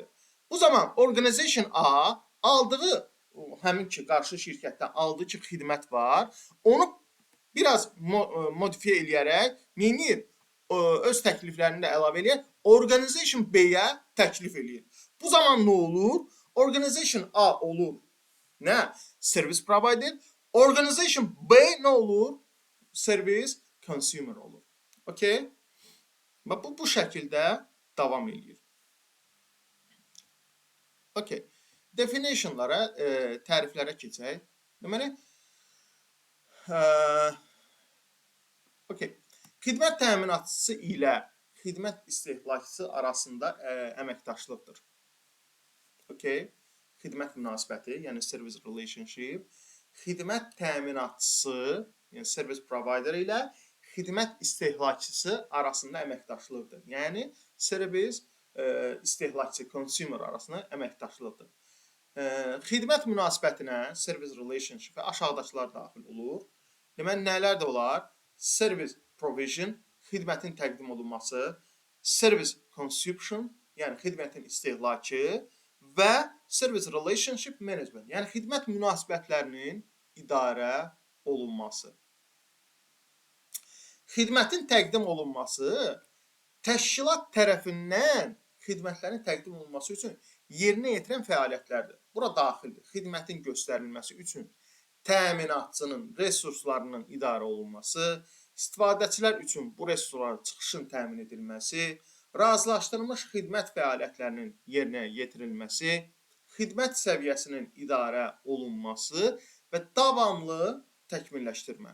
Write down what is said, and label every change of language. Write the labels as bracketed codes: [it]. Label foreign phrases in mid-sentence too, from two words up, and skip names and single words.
[az] Bu zaman [en] organization A [az] aldığı, həmin ki, qarşı şirkətdən aldığı ki, xidmət var, onu biraz modifiyə eləyərək, öz təkliflərini də əlavə eləyər, [en] organization B- [az] yə təklif eləyir. Bu zaman nə olur? [en] Organization A [az] olur nə? [en] Service provider. Organization B [az] nə olur? [en] Service consumer olur. Okay? [az] Bu şəkildə davam edir. Okay. Definitionlara, təriflərə keçək. Deməli, okay. Xidmət təminatçısı ilə xidmət istehlakçısı arasında əməkdaşlıqdır. Okay. Xidmət münasibəti, yəni [en] service relationship, [az] xidmət təminatçısı, yəni [en] service provider [az] ilə xidmət istehlakçısı arasında əməkdaşlıqdır. Yəni, service istehlakçı, consumer arasında əməkdaşlıqdır. Xidmət münasibətinə, [en] service relationship [az] və aşağıdakılar daxil olur. Deməli, nələr də olar? [en] Service provision, [az] xidmətin təqdim olunması, [en] service consumption, [az] yəni xidmətin istehlakı və [en] service relationship management, [az] yəni xidmət münasibətlərinin idarə olunması. Xidmətin təqdim olunması təşkilat tərəfindən xidmətlərin təqdim olunması üçün yerinə yetirən fəaliyyətlərdir. Bura daxildir. Xidmətin göstərilməsi üçün təminatçının resurslarının idarə olunması, istifadəçilər üçün bu resursların çıxışın təmin edilməsi, razılaşdırılmış xidmət fəaliyyətlərinin yerinə yetirilməsi, xidmət səviyyəsinin idarə olunması və davamlı təkmilləşdirmə.